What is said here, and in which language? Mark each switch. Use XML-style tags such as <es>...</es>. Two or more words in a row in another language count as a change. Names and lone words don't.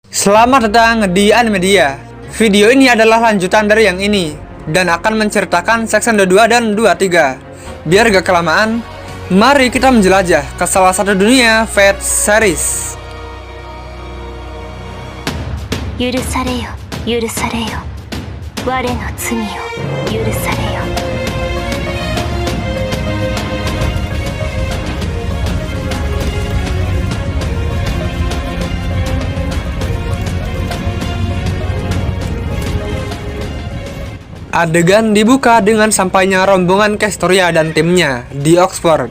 <id>Selamat datang di Animedia. Video ini adalah lanjutan dari yang ini dan akan menceritakan section 22 dan 23. Biar gak kelamaan, mari kita menjelajah ke salah satu dunia Fate series.</id> <ja>許されよ、許されよ。我の罪を許されよ。</ja> <id>Adegan dibuka dengan sampainya rombongan Castoria dan timnya di Oxford.</id>